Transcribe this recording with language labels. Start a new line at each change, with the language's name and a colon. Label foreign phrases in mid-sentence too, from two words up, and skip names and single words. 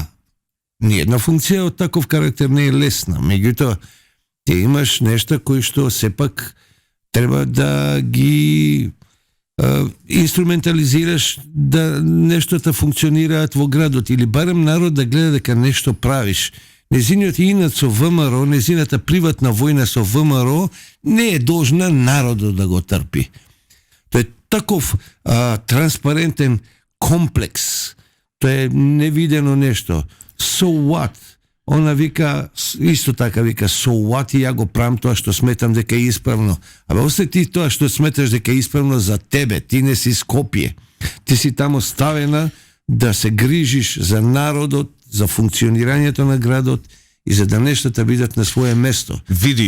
Macedonian: Ниједна функција од таков карактер не е лесна, меѓутоа ти имаш нешта кои што сепак треба да ги инструментализираш, да нештота функционираат во градот или барем народ да гледа дека нешто правиш. Незиниот инат со ВМРО, незината приватна војна со ВМРО не е должна народот да го трпи. Тоа е таков транспарентен комплекс. Тоа е невидено нешто.
English: So what?
Macedonian: Она вика, исто така вика,
English: so what,
Macedonian: и ја го правам тоа што сметам дека е исправно. Абе, осети тоа што сметаш дека е исправно за тебе, ти не си Скопје. Ти си тамо ставена да се грижиш за народот, за функционирањето на градот и за да нештата бидат на своје место. Види.